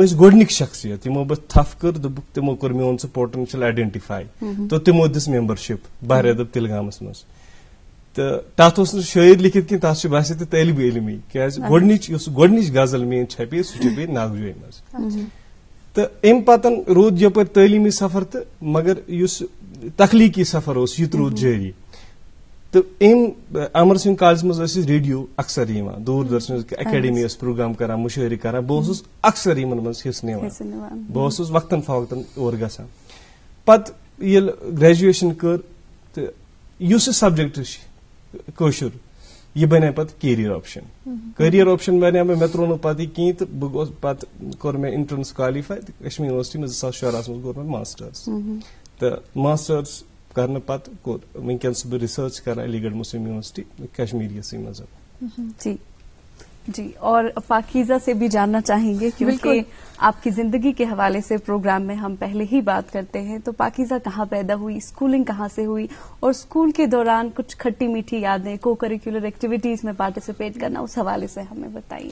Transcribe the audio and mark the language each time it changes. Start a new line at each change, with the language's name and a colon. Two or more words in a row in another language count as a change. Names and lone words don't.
Kashmiri: ٲسۍ گۄڈنِکۍ شخصیت یمو بہٕ تھپھ کٔر دوٚپُکھ تمو کوٚر میون سُہ
English: potential identify
Kashmiri: تو تمو دِژ ممبرشپ بہر ادب تلگامس مز تو تتھ اوس نہٕ شٲعر لیکھِتھ کینٛہہ تتھ چھُ باسے تہِ طٲلبہِ علمی کیازِ گۄڈنِچ غزل میٲنۍ چھپے سُہ چھپے ناگجوئی مز تو ام پتن رود یپر تعلیمی سفر تو مگر اس تخلیقی سفر اس یہ رود جاری تو ام امر سنگھ کالجس مز ریڈیو اکثر یوان دوردرشن اکیڈمی پروگرام کران مشاعرے کران بہ اکثر یمن مز حصہ نوان بہ وقتاً فوقتاً اور گژھان پتہ یل گریجویشن کر تو اس سبجیکٹ کٲشُر یہ بنے پتہ
English: career option
Kashmiri: بنے مے ترو نہٕ پتہ کہین تو بہ گوس پتہ کور مے
English: entrance qualify
Kashmiri: کشمیر یونیورسٹی میں 2014 مز کور مے ماسٹرس تو ماسٹرس کرنے پتہ کور ونکس بہ ریسرچ کران علی گڑھ مسلم یونیورسٹی کشمیریس مز
Urdu: جی جی اور پاکیزہ سے بھی جاننا چاہیں گے کیونکہ آپ کی زندگی کے حوالے سے پروگرام میں ہم پہلے ہی بات کرتے ہیں تو پاکیزہ کہاں پیدا ہوئی اسکولنگ کہاں سے ہوئی اور اسکول کے دوران کچھ کھٹی میٹھی یادیں
English: co-curricular activities
Urdu: میں پارٹیسپیٹ کرنا اس حوالے سے ہمیں بتائیے.